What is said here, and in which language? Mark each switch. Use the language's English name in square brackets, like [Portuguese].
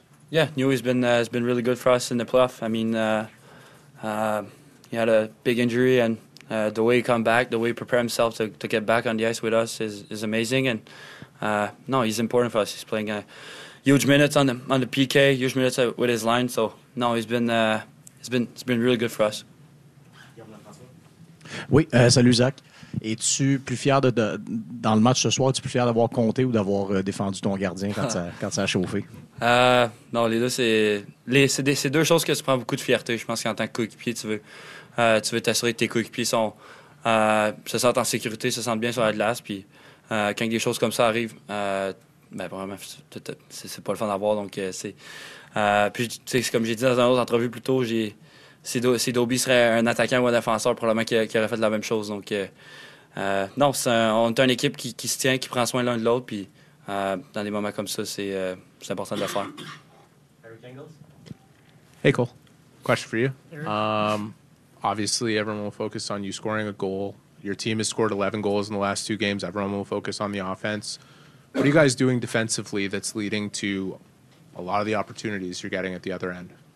[English] Yeah, Newhook has been really good for us in the playoffs. I mean, he had a big injury, and the way he come back, the way he prepared himself to get back on the ice with us is amazing. And no, he's important for us. He's playing huge minutes on the PK, huge minutes with his line. So no, it's been really good for us. [French] Oui, salut Zach. Es-tu plus fier de dans le match ce soir? Es-tu plus fier d'avoir compté ou d'avoir défendu ton gardien quand ça a chauffé? Non, les deux c'est deux choses que tu prends beaucoup de fierté. Je pense qu'en tant que coéquipier, tu veux t'assurer que tes coéquipiers se sentent en sécurité, se sentent bien sur la glace. Puis quand des choses comme ça arrivent. Ben vraiment c'est pas le fun d'avoir, donc c'est comme j'ai dit dans une autre entrevue plus tôt, si Dobby serait un attaquant ou un défenseur, probablement qu'il aurait fait la même chose. Donc non, on est une équipe qui se tient, qui prend soin l'un de l'autre, puis dans des moments comme ça, c'est important de le faire. [English] Hey Cole, question for you. Obviously everyone will focus on you scoring a goal. Your team has scored 11 goals in the last 2 games. Everyone will focus on the offense. What are you guys doing defensively that's leading to a lot of the opportunities you're getting at the other end?